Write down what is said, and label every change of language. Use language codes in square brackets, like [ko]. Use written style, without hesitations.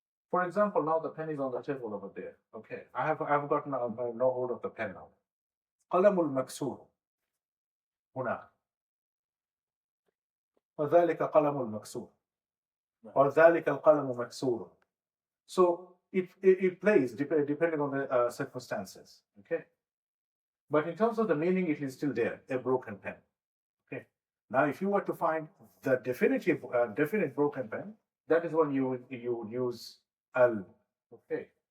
[en] For example, now the pen is on the table over there. Okay, I've gotten no hold of the pen now. [ar] قلم المكسور هنا وذلك قلم المكسور وذلك القلم مكسور. [en] So it plays depending on the circumstances. Okay, but in terms of the meaning, it is still there, a broken pen. Okay, now if you were to find the definite broken pen, that is when you would use al. Okay.